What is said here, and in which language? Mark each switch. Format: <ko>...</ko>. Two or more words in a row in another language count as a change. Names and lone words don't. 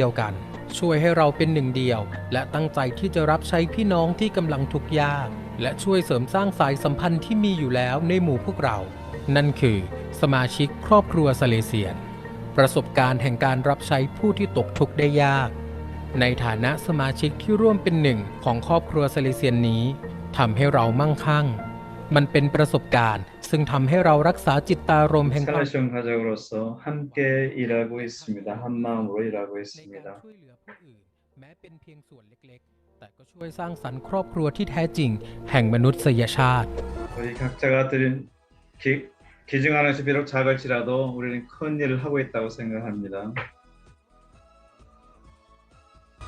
<th>ยวกันช่วยให้เราเป็นหนึ่งเดียวและตั้งใจที่จะรับใช้พี่น้องที่กำลังทุกข์ยากและช่วยเสริมสร้างสายสัมพันธ์ที่มีอยู่แล้วในหมู่พวกเรานั่นคือสมาชิกครอบครัวซาเลเซียนประสบการณ์แห่งการรับใช้ผู้ที่ตกทุกข์ได้ยากในฐานะสมาชิกที่ร่วมเป็นหนึ่งของครอบครัวซาเลเซียนนี้ทำให้เรามั่งคั่งมันเป็นประสบการณ์ซึ่งทำให้เรารักษาจิตตารมณ์แห่งความ</th> <ko>살레시안 가족으로서 함께 일하고 있습니다. 한 마음으로 일하고 있습니다.</ko> <th>ช่วยเหลือผู้อื่นแม้เป็นเพียงส่วนเล็กๆแต่ก็ช่วยสร้างสรรค์ครอบครัวที่แท้จริงแห่งมนุษยชาติ</th> <ko>우리 각자가 드린 기증 안에서 비록 작을지라도 우리는 큰 일을 하고 있다고 생각합니다.</ko>